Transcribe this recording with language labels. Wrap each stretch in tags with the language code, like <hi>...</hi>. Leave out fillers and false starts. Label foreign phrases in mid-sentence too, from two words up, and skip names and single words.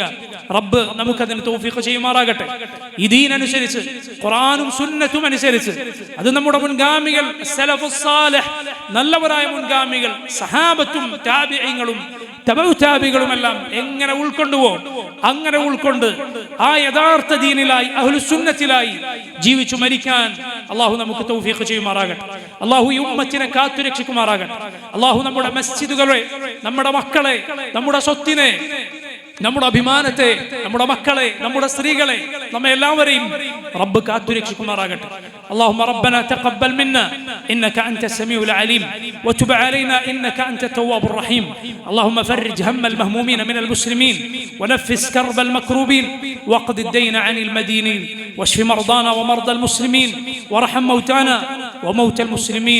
<ml>റബ്ബ് നമുക്കതിന് തൗഫീഖ് ചെയ്യുമാറാകട്ടെ. ഈ ദീനനുസരിച്ച്, ഖുർആനും സുന്നത്തും അനുസരിച്ച്, അത് നമ്മുടെ മുൻഗാമികൾ</ml> <ar>السلف الصالح,</ar> <ml>നല്ലവരായ മുൻഗാമികൾ, സഹാബത്തും താബിഈങ്ങളും തബഉതാബികളുമെല്ലാം എങ്ങനെ ഉൾക്കൊണ്ടുവോ അങ്ങനെ ഉൾക്കൊണ്ട് ആ യഥാർത്ഥ ദീനിലായി,</ml> <ar>أهل السنة</ar> <ml>ജീവിച്ചു മരിക്കാൻ അള്ളാഹു നമുക്ക് തൗഫീഖ് ചെയ്യുമാറാകട്ടെ. അള്ളാഹു ഈ ഉമ്മത്തിനെ കാത്തുരക്ഷിക്കുമാറാകട്ടെ. അള്ളാഹു നമ്മുടെ മസ്ജിദുകളെ, നമ്മുടെ മക്കളെ, നമ്മുടെ സ്വത്തിനെ, നമ്മുടെ അഭിമാനത്തെ, നമ്മുടെ മക്കളെ, നമ്മുടെ സ്ത്രീകളെ, നമ്മെ എല്ലാവരെയും റബ്ബ് കാത്തുരക്ഷിക്കുമാറാകട്ടെ.</ml> <ar>اللهم ربنا تقبل منا إنك أنت السميع العليم وتب علينا إنك أنت التواب الرحيم. اللهم فرج هم المهمومين من المسلمين ونفس كرب المكروبين واقض الدين عن المدينين واشف مرضانا ومرضى المسلمين وارحم موتانا وموتى المسلمين.</ar>